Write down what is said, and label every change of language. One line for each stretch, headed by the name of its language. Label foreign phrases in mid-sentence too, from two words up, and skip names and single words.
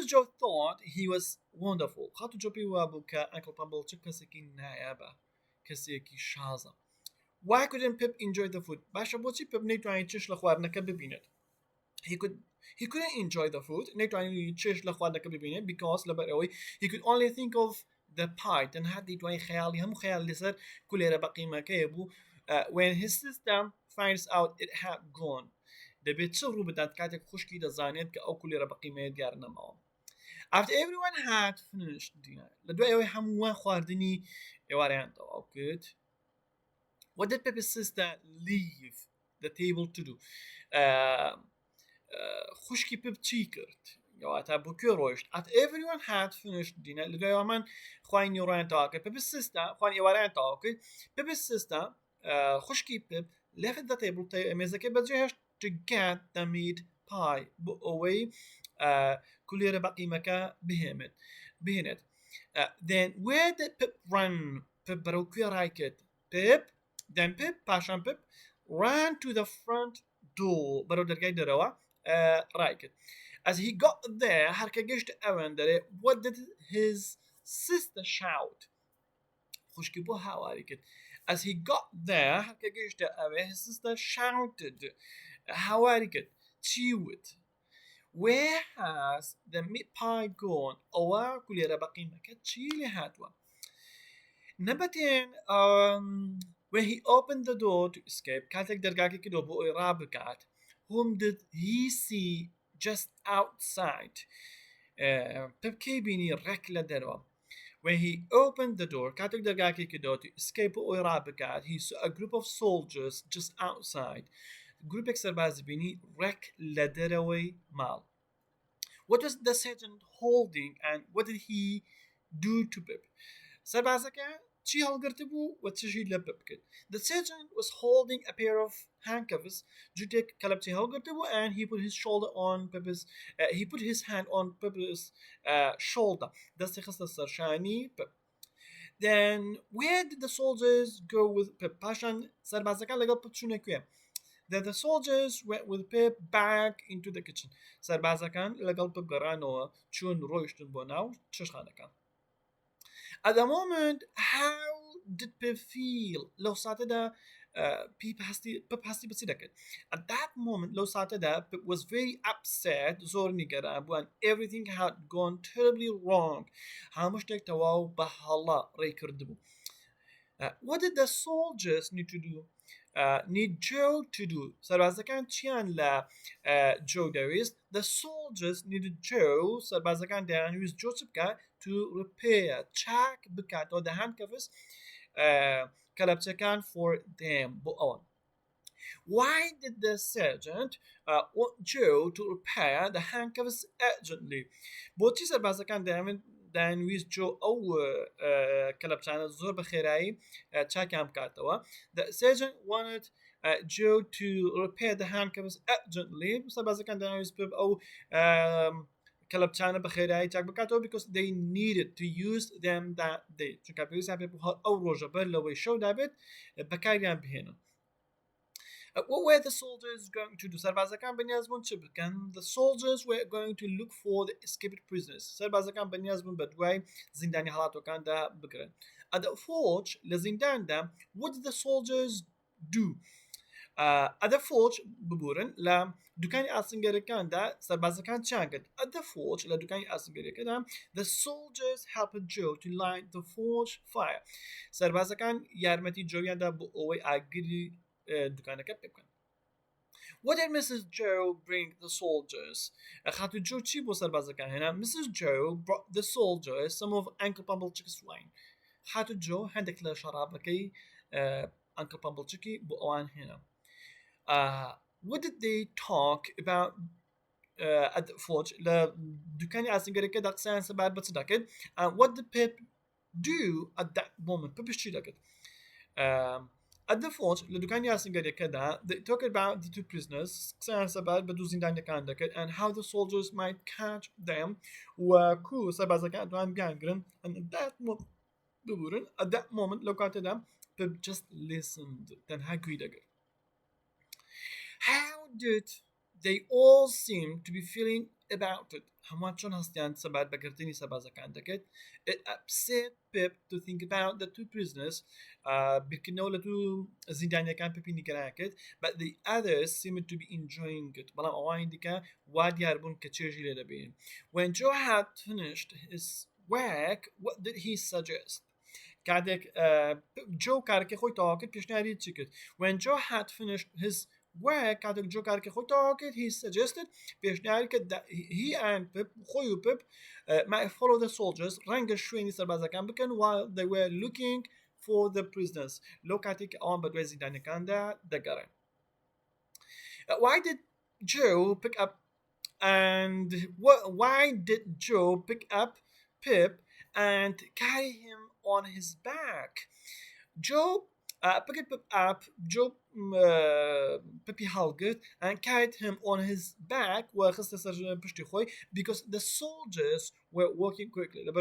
English: Joe thought he was wonderful
Central Kurdish: خاتو Joe پێی وا بوو کە Uncle Pumblechook کەسێکی نایابە کەسێکی شازە
English: why couldn't Pip enjoy the food
Central Kurdish: باشە بۆچی Pip نەیتوانی چش لە خواردنەکە ببینێت
English: he couldn't enjoy the food
Central Kurdish: نەیتوانی چش لە خواردنەکە ببینێت because لەبەرەوەی he
English: could only think of the pie
Central Kurdish: تەنها دەیتوانی خەیاڵی هەموو خەیاڵ لەسەر کولێرە بەقیمەکەیە بوو
English: when his sister finds out it had gone
Central Kurdish: دەبێت چ ڕوو بدات کاتێک خوشکی دەزانێت کە ئەو کولێرە بەقیمەیە دیار نەماوە
English: after everyone had finished dinner
Central Kurdish: لە دوای ئەوەی هەمووان خواردنی ئێوارەیان تەواو کرد
English: what did Pip's sister leave the table to do
Central Kurdish: خوشکی Pip چی کرد یاواتە بۆ کوێ ڕۆیشت
English: after everyone had finished dinner
Central Kurdish: لە دوای ئەوەمان خوای نیوڕۆیان تەواو کرد
English: Pip's sister
Central Kurdish: خوان ئێوارەیان تەواو کرد
English: Pip's sister
Central Kurdish: خوشکی Pip
English: left the table
Central Kurdish: مێزەکەی بەجێهێشت
English: to get the meat pie
Central Kurdish: بۆ ئەوەی کولێرە بەقیمەکە بهێنێت
English: then where did Pip run Pip
Central Kurdish: بەرەو کوێ ڕای کرد
English: then Pip
Central Kurdish: پاشان Pip
English: ran to the front door بەرەو
Central Kurdish: دەرگای دەرەوە ڕای کرد
English: as he got there
Central Kurdish: هەرکە گەشت ئەوەن دەرێ
English: what did his sister shout
Central Kurdish: خوشکی بۆ هاواری کرد
English: as he got there
Central Kurdish: هەرکە گەشتە ئەوێ
English: his sister shouted
Central Kurdish: هاواری کرد چی وت
English: where has the meat pie gone
Central Kurdish: ئەوە کولێرە بەقیمەکە چی لێ هاتووە number
English: 10 when he opened the door to escape
Central Kurdish: کاتێک دەرگاکەی کردەوە بۆ ئەوی ڕابکات
English: whom did he see just outside
Central Kurdish: Pip کەی بینی ڕێک لە دەرەوە
English: when he opened the door کاتێک
Central Kurdish: دەرگاکەی کردەوە
English: to escape
Central Kurdish: بۆ ئەوی ڕابکات
English: he saw a group of soldiers just outside
Central Kurdish: گروپێک سەربازی بینی ڕێک لە دەرەوەی ماڵ
English: what was the sergeant holding and what did he do to Pip
Central Kurdish: سەربازەکە چی هەڵگرت بوو و چشی لە Pip کرد
English: the sergeant was holding a pair of handcuffs
Central Kurdish: جوتێک کەلەپچی هەڵگرت بوو
English: and he put his shoulder on Pip's he put his hand on Pip's shoulder
Central Kurdish: دەستی خستە سەرشانی Pip
English: then where did the soldiers go with Pip
Central Kurdish: پاشان سەربازەکان لەگەڵ Pip چوونە کوێ
English: Then the soldiers went with Pip back into the kitchen.
Central Kurdish: سەربازەکان لەگەڵ Pip گەڕانەوە چوون ڕۆیشتن بۆ ناو چێشخانەکان.
English: At the moment, how did Pip feel?
Central Kurdish: لەو ساتەدا Pip هەستی بەچی دەکرد.
English: At that moment,
Central Kurdish: لەو ساتەدا Pip
English: was very upset,
Central Kurdish: زۆر نیگەران بوو
English: and everything had gone terribly wrong.
Central Kurdish: هەموو شتێک تەواو بە هەڵا ڕێی کردبوو.
English: What did the soldiers need to do? Need Joe to do
Central Kurdish: سەربازەکان چیان لە Joe دەویست
English: the soldiers needed Joe
Central Kurdish: سەربازەکان دەیانویست Joe چ بکات
English: to repair
Central Kurdish: چاک بکاتەوە
English: the handcuffs کەلەپچەکان for them
Central Kurdish: بۆ ئەوان
English: why did the sergeant want Joe to repair the handcuffs urgently
Central Kurdish: بۆچی سەربازەکان دەیانویست Joe ئەو کەلەپچانە زۆر بە خێرایی چاکیان بکاتەوە
English: the sergeant wanted Joe to repair the handcuffs urgently
Central Kurdish: سەربازەکان دەیانویست Pip ئەو کەلەپچانە بە خێرایی چاک بکاتەوە
English: because they needed to use them that day
Central Kurdish: چونکە پێویستیان پێ بوو ئەو ڕۆژە بەر لەوەی شەودا بێت بەکاریان بهێنن
English: What were the soldiers going to do?
Central Kurdish: سەربازەکان بەنیاز بوون چ بکەن
English: The soldiers were going to look for the escaped prisoners
Central Kurdish: سەربازەکان بەنیاز بوون بە دوای زیندانی هەڵاتۆکاندا بگرن
English: At the forge
Central Kurdish: لە زینداندا
English: What did the soldiers do? At the forge
Central Kurdish: ببورن لە دوکانی ئاسنگەرەکاندا سەربازەکان چیان کرد
English: At the forge
Central Kurdish: لە دوکانی ئاسنگەرەکەدا
English: The soldiers helped Joe to light the forge fire
Central Kurdish: سەربازەکان یارمەتی جۆیاندا بۆ ئەوەی ئاگری دوکانەکە پێ بکەن
English: What did Mrs. Joe bring the soldiers?
Central Kurdish: خاتو جو چی بۆ سەربازەکان هێنا Mrs.
English: Joe brought the soldiers some of Uncle Pumblechook's wine
Central Kurdish: خاتو جو هەندێک لە شەرابەکەی Uncle Pumblechook بۆ ئەوان هێنا
English: What did they talk about at the forge
Central Kurdish: لە دوکانی ئاسنگەرەکەدا قسەیان سەبارەت بە چ دەکرد
English: What did Pip do at that moment
Central Kurdish: Pip چی دەکرد
English: At the forge
Central Kurdish: لە دوکانی ئاسنگەرەکەدا
English: they talked about the two prisoners
Central Kurdish: قسەیان سەبارەت بە دوو زیندانیەکان دەکرد
English: and how the soldiers might catch them
Central Kurdish: وەکو سەربازەکان ئەتوان بیانگرن
English: and at that moment ببورن at that moment
Central Kurdish: لەو کاتەدا
English: Pip just listened
Central Kurdish: تەنها گوێی دەگرت
English: How did they all seem to be feeling about it.
Central Kurdish: هەمووان چۆن هەستیان سەبات بەگرتنی سەربازەکان دەکەێت.
English: It upset Pip to think about the two prisoners
Central Kurdish: بیرکردنەوە لە دوو زیندانیەکان پپی نیگەرانکرد
English: but the others seemed to be enjoying it.
Central Kurdish: بەڵام ئەوانی دیکە وا دیار بوون کە چێژی لێ دەبێن.
English: When Joe had finished his work, what did he suggest?
Central Kurdish: کاتێک جۆ کارەکەی خۆی تەواو کرد پێشنیاری چی کرد.
English: When Joe had finished his work,
Central Kurdish: کاتێک جۆ کارەکەی خۆی تەواو کرد
English: he suggested
Central Kurdish: پێشنیاری کرد
English: that he and Pip
Central Kurdish: خۆی و Pip
English: might follow the soldiers
Central Kurdish: ڕەنگە شوێنی سەربازەکان بکەن
English: while they were looking for the prisoners
Central Kurdish: لەو کاتێک ئەوان بە دوای زیندانەکاندا دەگەڕێن.
English: Why did Joe pick up and carry him on his back? Joe picked Pip up, Joe
Central Kurdish: پیپی هەڵگرت
English: and carried him on his back because the soldiers were walking quickly.